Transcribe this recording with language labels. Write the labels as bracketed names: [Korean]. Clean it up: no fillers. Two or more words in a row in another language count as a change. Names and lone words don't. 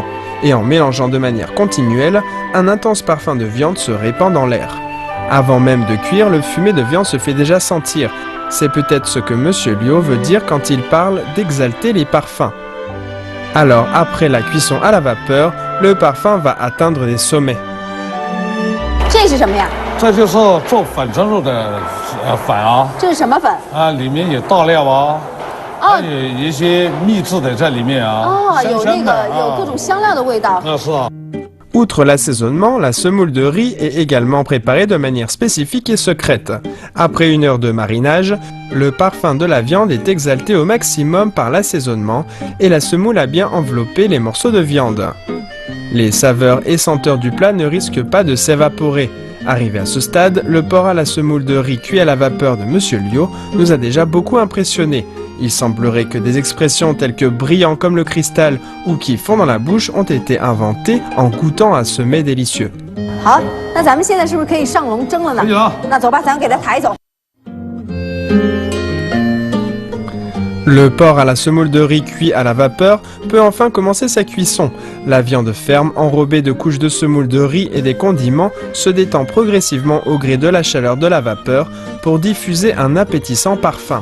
[French] Et en mélangeant de manière continuelle, un intense parfum de viande se répand dans l'air. Avant même de cuire, le fumet de viande se fait déjà sentir. C'est peut-être ce que Monsieur Liu veut dire quand il parle d'exalter les parfums. Alors, après la cuisson à la vapeur, le parfum va atteindre des sommets. [Chinese] 这是什么呀？这就是做粉蒸肉的粉啊。这是什么粉？啊，里面有大料啊。还有一些秘制的在里面啊。哦，有那个有各种香料的味道。是啊。 [French] Outre l'assaisonnement, la semoule de riz est également préparée de manière spécifique et secrète. Après 1 heure de marinage, le parfum de la viande est exalté au maximum par l'assaisonnement et la semoule a bien enveloppé les morceaux de viande. Les saveurs et senteurs du plat ne risquent pas de s'évaporer. Arrivé à ce stade, le porc à la semoule de riz cuit à la vapeur de Monsieur Liu nous a déjà beaucoup impressionnés. Il semblerait que des expressions telles que brillant comme le cristal ou qui fond dans la bouche ont été inventées en goûtant à ce mets délicieux. [Chinese] 好，那咱们现在是不是可以上笼蒸了呢？可以了。那走吧，咱们给它抬走。 [French] Le porc à la semoule de riz cuit à la vapeur peut enfin commencer sa cuisson. La viande ferme, enrobée de couches de semoule de riz et des condiments, se détend progressivement au gré de la chaleur de la vapeur pour diffuser un appétissant parfum.